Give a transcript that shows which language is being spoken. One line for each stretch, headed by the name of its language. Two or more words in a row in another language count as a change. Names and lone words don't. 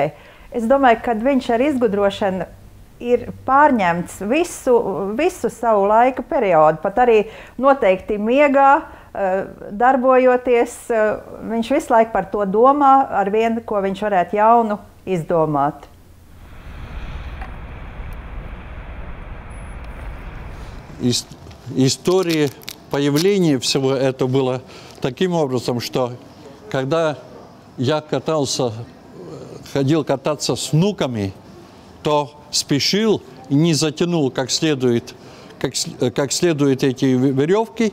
Latvian: Es domāju, ka viņš ar izgudrošanu ir pārņemts visu savu laika periodu, pat arī noteikti miegā, darbojoties. Viņš visu laiku par to domā, ar vienu, ko viņš varētu jaunu izdomāt.
Russian: История появления всего этого было таким образом, что когда я ходил кататься с внуками, то спешил и не затянул как следует эти веревки.